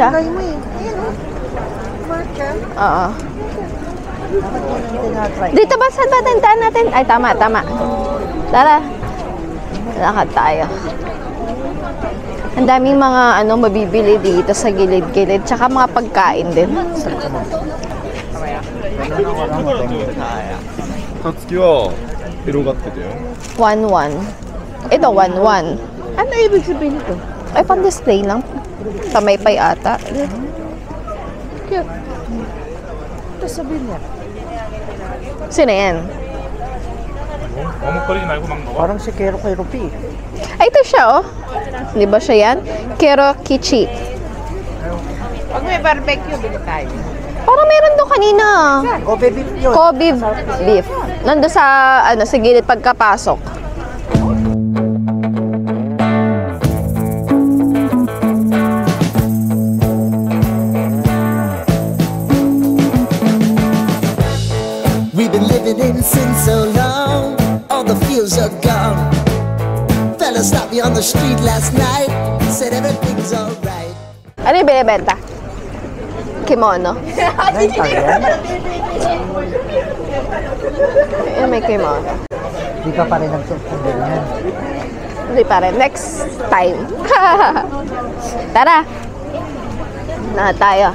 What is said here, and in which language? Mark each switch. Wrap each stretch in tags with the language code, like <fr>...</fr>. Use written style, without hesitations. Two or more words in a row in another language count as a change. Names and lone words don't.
<tl>tinatry mo eh. Ayan o. Matcha. Oo. Dapat mo nang tinatry. Dito ba? Saan ba tindahan natin? Ay, tama. Tara. Lalakad tayo. Ang daming mga mabibili dito sa gilid-gilid. Tsaka mga pagkain din.</tl> <ja>たつきはエロがってたよ。</ja> <tl>1-1. Ito, 1-1. Ano ibig sabihin ito? Ay, pang-display lang. Pamaypay ata. Cute. Ito sabihin niya. Sino yan? Parang si Kero kay Rupi. Ay, ito siya, oh. Di ba siya yan? Kero Kichi. Pag may barbecue, bili tayo. Parang meron doon kanina. Kobe beef yun. Kobe beef. Nandun sa, sa gilid pagkapasok.</tl> <en>We've been living in sin so long, all the feels are gone. Fella stopped me on the street last night, said everything's alright.</en> <tl>Ano yung binibenta? Kimono. Rental yan. Yung may kimono. Hindi ka pa rin nagsusunod yan. Hindi pa rin.</tl> <en>Next time.</en> <tl>Tara. Na tayo.</tl>